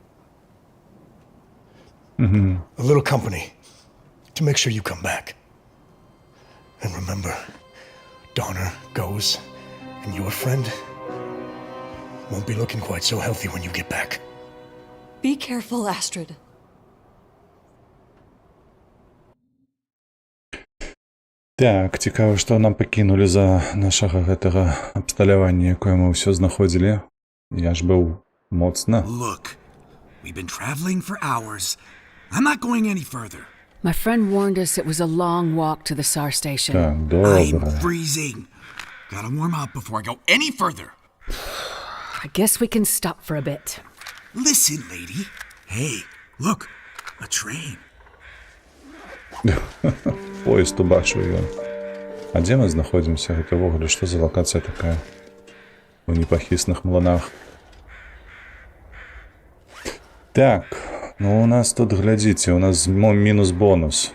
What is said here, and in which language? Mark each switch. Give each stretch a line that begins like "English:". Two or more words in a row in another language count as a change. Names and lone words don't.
English: A little company to make sure you come back. And remember, Donner goes, and your friend won't be looking quite so healthy when you get back. Be careful, Astrid.
Belarusian: Так, цікава, што нам пакінулі за нашага гэтага абсталявання, якое мы ўсё знаходзілі. Я ж быў моцна.
English: Look, we've been traveling for hours. I'm not going any further. My friend warned us it was a long walk to the SAR station.
Belarusian: Так,
English: I'm
Belarusian: добра.
English: freezing. Gotta warm up before I go any further. I guess we can stop for a bit. Listen, lady. Hey, look, a train.
Belarusian: Поезд убачыў ён. А дзе мы знаходзімся? Гэта ўвогуле што за лакацыя такая? У непахісных млынах. Так, ну у нас тут, глядзіце, у нас мінус бонус.